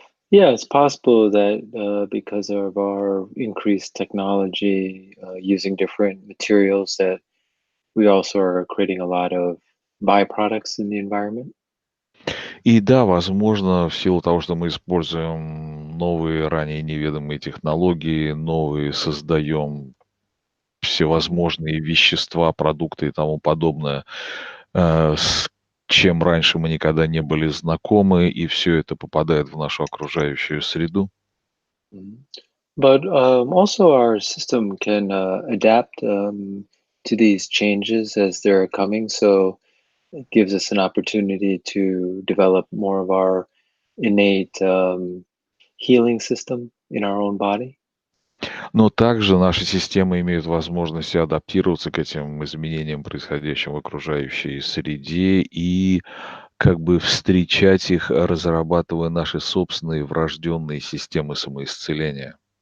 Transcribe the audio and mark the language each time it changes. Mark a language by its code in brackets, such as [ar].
[en] Yeah, it's possible that because of our increased technology, using different materials, that we also are creating a lot of byproducts in the environment. [ru] И да, возможно, в силу того, что мы используем новые, ранее неведомые технологии, новые создаем всевозможные вещества, продукты и тому подобное, с чем раньше мы никогда не были знакомы, и все это попадает в нашу окружающую среду. [en] But also our system can adapt to these changes as they're coming, so it gives us an opportunity to develop more of our innate healing system in our own body. [ru] Но также наши системы имеют возможность адаптироваться к этим изменениям, происходящим в окружающей среде, и как бы встречать их, разрабатывая наши собственные врожденные системы самоисцеления.